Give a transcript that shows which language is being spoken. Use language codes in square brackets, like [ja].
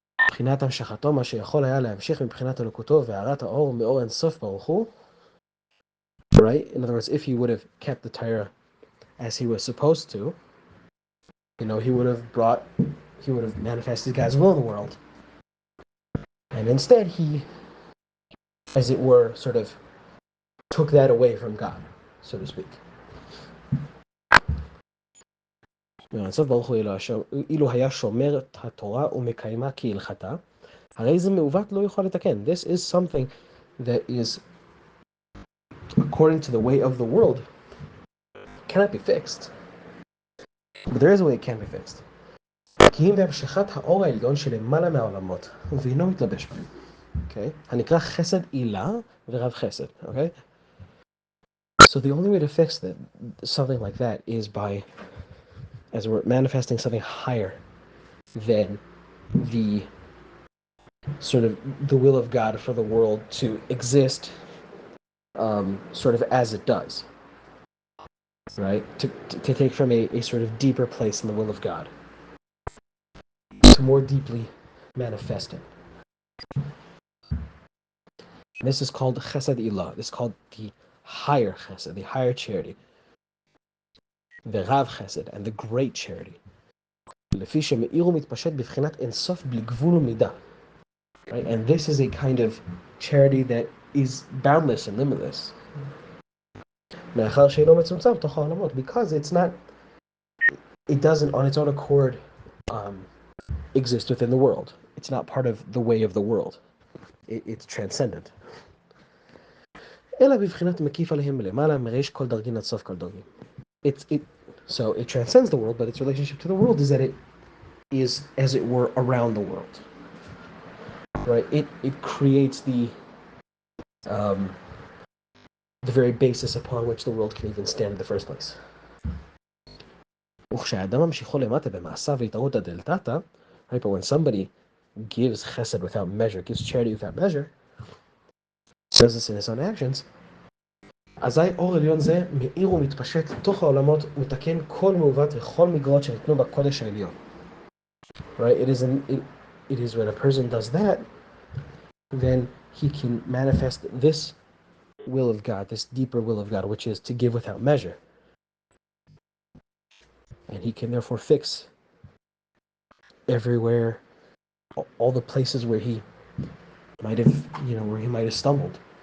[he] מבחינת המשכתו, מה שיכול היה להמשיך מבחינת אלוקותו והארת האור מאור אינסוף ברוך הוא, [en] right, in other words, if he would have kept the Torah as he was supposed to, he would have manifested God's will in the world. And instead, he, as it were, sort of took that away from God, so to speak. [he] אינסוף ברוך הוא אילו היה שומר את התורה ומקיימה כהלכתה, הרי זה מעוות לא יכול לתקן. [en] This is something that is, according to the way of the world, cannot be fixed. But there is a way it can be fixed. [he] כי אם בהמשכת האור העליון שלמעלה מהעולמות, ואינו מתלבש בהם. Okay? הנקרא חסד עילה ורב חסד. Okay? [en] So the only way to fix something like that is by, as we're manifesting something higher than the sort of the will of God for the world to exist, sort of as it does, right? To take from a sort of deeper place in the will of God, to more deeply manifest it. And this is called chesed ilah. This is called the higher chesed, the higher charity, the rav chesed, and the great charity. [he] לפי שמאיר ומתפשט בבחינת אינסוף בלי גבול ומידה. [en] Right? And this is a kind of charity that is boundless and limitless. [he] מאחר שאינו מצומצם תוך העולמות, [en] because it doesn't on its own accord exist within the world. It's not part of the way of the world. It's transcendent. [he] אלא בבחינת מקיף עליהם מלמעלה, מריש כל דרגין עד סוף כל דרגין. [en] So it transcends the world, but its relationship to the world is that it is, as it were, around the world. Right? It creates the very basis upon which the world can even stand in the first place. [he] וכשהאדם ממשיכו למטה במעשיו להתערות הדלתתא, right? [en] But when somebody gives chesed without measure, gives charity without measure, does this in his own actions, [he] אזי אור עליון זה מאיר ומתפשט תוך העולמות ומתקן כל מעוות וכל מגרעות שניתנו בקודש העליון. [en] Right? It is when a person does that, then he can manifest this will of God, this deeper will of God, which is to give without measure. And he can therefore fix everywhere, all the places where he might have stumbled.